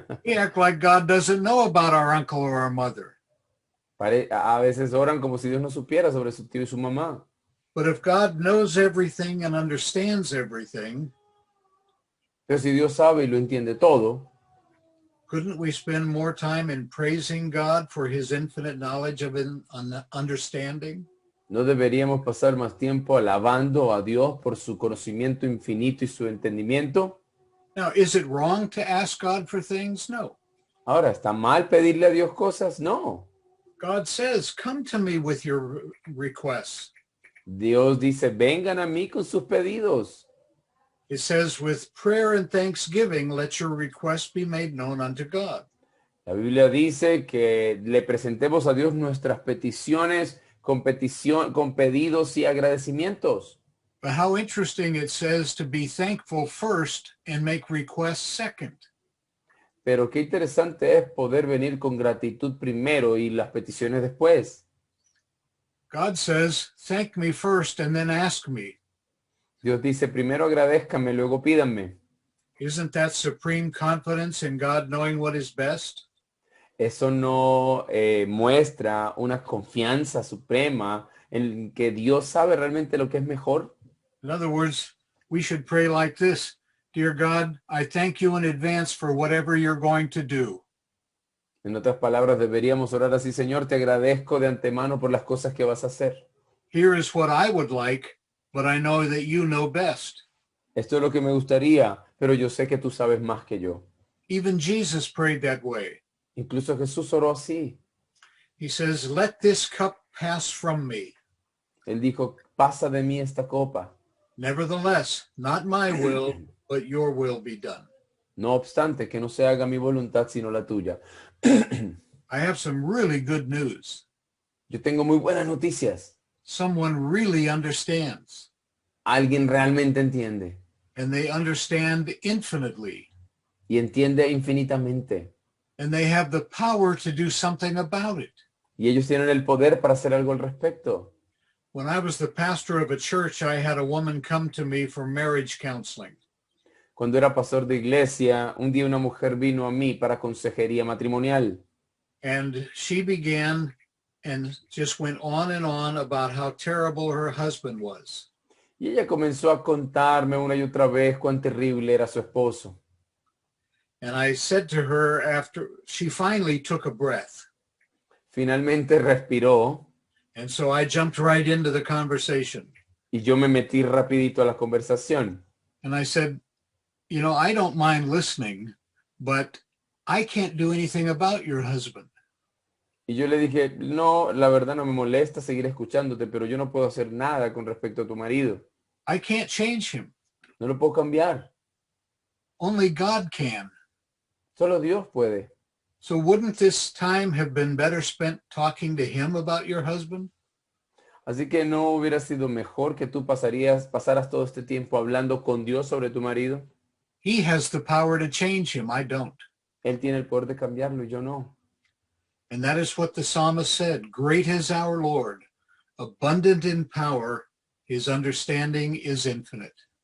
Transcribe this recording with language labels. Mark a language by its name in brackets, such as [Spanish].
[English] We act like God doesn't know about our uncle or our mother. [Spanish] A veces oran como si Dios no supiera sobre su tío y su mamá. [English] But if God knows everything and understands everything, [Spanish] Pero si Dios sabe y lo entiende todo, [English] couldn't we spend more time in praising God for his infinite knowledge of understanding? [Spanish] ¿no deberíamos pasar más tiempo alabando a Dios por su conocimiento infinito y su entendimiento? [English] Now, is it wrong to ask God for things? No. [Spanish] Ahora, ¿está mal pedirle a Dios cosas? No. [English] God says, come to me with your requests. [Spanish] Dios dice, vengan a mí con sus pedidos. [English] It says, with prayer and thanksgiving, let your requests be made known unto God. [Spanish] La Biblia dice que le presentemos a Dios nuestras peticiones con pedidos y agradecimientos. [English] But how interesting it says to be thankful first and make requests second. [Spanish] Pero qué interesante es poder venir con gratitud primero y las peticiones después. [English] God says, thank me first and then ask me. [Spanish] Dios dice, primero agradézcanme, luego pídanme. [English] Isn't that supreme confidence in God knowing what is best? [Spanish] Eso no muestra una confianza suprema en que Dios sabe realmente lo que es mejor. [English] In other words, we should pray like this. Dear God, I thank you in advance for whatever you're going to do. [Spanish] En otras palabras, deberíamos orar así, Señor, te agradezco de antemano por las cosas que vas a hacer. [English] Here is what I would like, but I know that you know best. [Spanish] Esto es lo que me gustaría, pero yo sé que tú sabes más que yo. [English] Even Jesus prayed that way. [Spanish] Incluso Jesús oró así. [English] He says, let this cup pass from me. [Spanish] Él dijo, pasa de mí esta copa. [English] Nevertheless, not my will, but your will be done. [Spanish] No obstante, que no se haga mi voluntad sino la tuya. [English] I have some really good news. [Spanish] Yo tengo muy buenas noticias. [English] Someone really understands, [Spanish] Alguien realmente entiende [English] and they understand infinitely, [Spanish] y entiende infinitamente. [English] and they have the power to do something about it. [Spanish] Y ellos tienen el poder para hacer algo al respecto. [English] When I was the pastor of a church, I had a woman come to me for marriage counseling. [Spanish] Cuando era pastor de iglesia, un día una mujer vino a mí para consejería matrimonial. [English] And she began and just went on and on about how terrible her husband was. [Spanish] Y ella comenzó a contarme una y otra vez cuán terrible era su esposo. [English] And I said to her after she finally took a breath. [Spanish] Finalmente respiró [English] And so I jumped right into the conversation. [Spanish] y yo me metí rapidito a la conversación. [English] And I said, you know, I don't mind listening, but I can't do anything about your husband. [Spanish] Y yo le dije, no, la verdad no me molesta seguir escuchándote, pero yo no puedo hacer nada con respecto a tu marido. [English] I can't change him. [Spanish] No lo puedo cambiar. [English] Only God can. [Spanish] Solo Dios puede. [English] So wouldn't this time have been better spent talking to him about your husband? [Spanish] Así que no hubiera sido mejor que tú pasaras todo este tiempo hablando con Dios sobre tu marido. [English] He has the power to change him. I don't. [Spanish] Él tiene el poder de cambiarlo y yo no. [English] And that is what the psalmist said. Great is our Lord, abundant in power. His understanding is infinite.